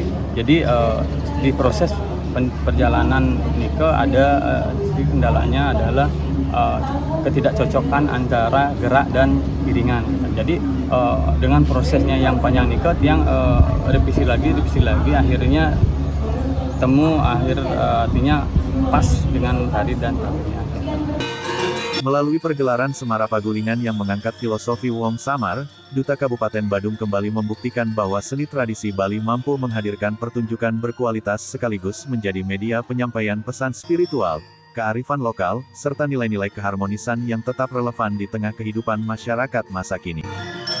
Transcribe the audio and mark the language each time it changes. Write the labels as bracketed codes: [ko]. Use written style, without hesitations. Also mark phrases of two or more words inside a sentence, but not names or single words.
[id] Jadi di proses perjalanan nike ada kendalanya adalah ketidakcocokan antara gerak dan iringan. Jadi dengan prosesnya yang panjang [ban] nike, tiang [id] revisi lagi, akhirnya artinya pas dengan tari dan tabuhnya. Melalui pergelaran Semara Pagulingan yang mengangkat filosofi Wong Samar, Duta Kabupaten Badung kembali membuktikan bahwa seni tradisi Bali mampu menghadirkan pertunjukan berkualitas sekaligus menjadi media penyampaian pesan spiritual, kearifan lokal, serta nilai-nilai keharmonisan yang tetap relevan di tengah kehidupan masyarakat masa kini.